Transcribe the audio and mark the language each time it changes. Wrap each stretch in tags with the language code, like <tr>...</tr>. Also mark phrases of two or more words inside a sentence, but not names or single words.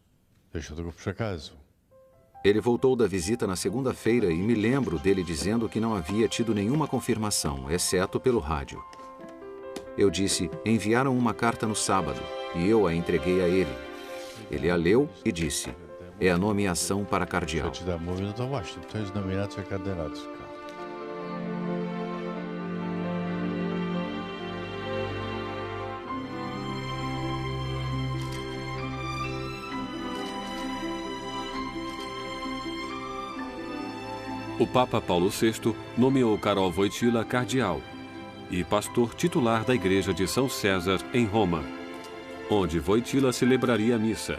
<pt>Ele voltou da visita na segunda-feira e me lembro dele dizendo que não havia tido nenhuma confirmação, exceto pelo rádio. Eu disse: enviaram uma carta no sábado, e eu a entreguei a ele. Ele a leu e disse: é a nomeação para cardeal.</pt> <pl>Przeczytałem, mówię, no to właśnie, to jest nominacja kardynalska.</pl> <pt>O Papa Paulo VI nomeou Karol Wojtyła cardeal e pastor titular da Igreja de São César, em Roma, onde Wojtyła celebraria a missa.</pt>